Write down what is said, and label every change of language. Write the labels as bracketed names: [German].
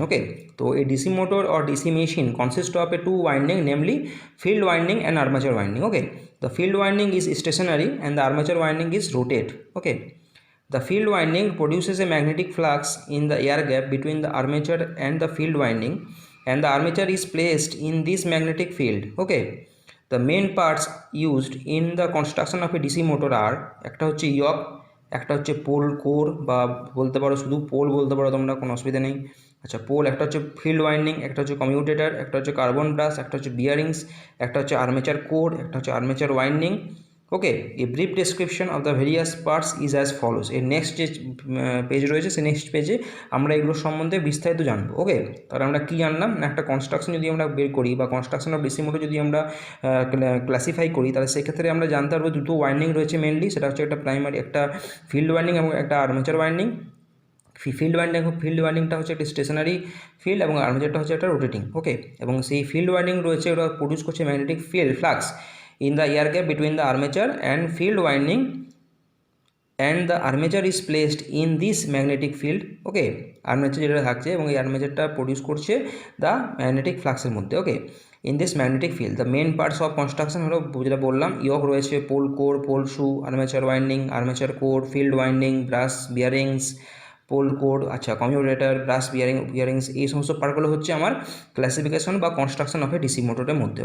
[English] Okay, so a DC motor or DC machine consists of a two winding, namely field winding and armature winding. Okay, the field winding is stationary and the armature winding is rotate. Okay, the field winding produces a magnetic flux in the air gap between the armature and the field winding, and the armature is placed in this magnetic field. Okay, the main parts used in the construction of a DC motor are, [Bangla] একটা হচ্ছে ইয়ক, একটা হচ্ছে pole core, বা বলতে পারো শুধু pole বলতে পারো তোমরা, কোনো অসুবিধা নেই. আচ্ছা, পোল, একটা হচ্ছে ফিল্ড ওয়াইন্ডিং, একটা হচ্ছে কমিউটেটর, একটা হচ্ছে কার্বন ব্রাশ, একটা হচ্ছে বিয়ারিংস, একটা হচ্ছে আর্মেচার কোর, একটা হচ্ছে armature winding. [English] Okay, a brief description of the various parts is as follows. [Bangla] এর নেক্সট যে পেজ রয়েছে, সেই নেক্সট পেজে আমরা এগুলোর সম্বন্ধে বিস্তারিত জানবো. ওকে, তাহলে আমরা কী জানলাম না, একটা কনস্ট্রাকশন যদি আমরা বের করি বা কনস্ট্রাকশন অফ ডিসি মোটর যদি আমরা ক্লাসিফাই করি, তাহলে সেক্ষেত্রে আমরা জানতে পারবো দুটো ওয়াইন্ডিং রয়েছে মেনলি. সেটা হচ্ছে একটা প্রাইমারি, একটা ফিল্ড ওয়াইন্ডিং এবং একটা আর্মেচার ওয়াইন্ডিং. ফিল্ড ওয়াইন্ডিংটা হচ্ছে একটা স্টেশনারি ফিল্ড এবং আর্মেচারটা হচ্ছে একটা রোটেটিং. ওকে, এবং সেই ফিল্ড ওয়াইন্ডিং রয়েছে, ওটা প্রডিউস করছে magnetic flux [English] in the air gap between the armature and field winding, and the armature is placed in this magnetic field. [Bangla] Okay, armature যেটা থাকছে এবং এই আর্মেচারটা প্রডিউস করছে দ্য ম্যাগনেটিক ফ্লাক্সের মধ্যে. ওকে, in this magnetic field the main parts of construction হলো, যেটা বললাম, ইয়ক রয়েছে, পোল কোর, পোল শু, armature winding, armature core, field winding, brush, bearings, pole code, আচ্ছা, কমিউটেটর, ব্রাশ, বিয়ারিংস, এই সমস্ত পার্টগুলো হচ্ছে আমার ক্লাসিফিকেশন বা কনস্ট্রাকশন অফ এ ডিসি মোটরের মধ্যে.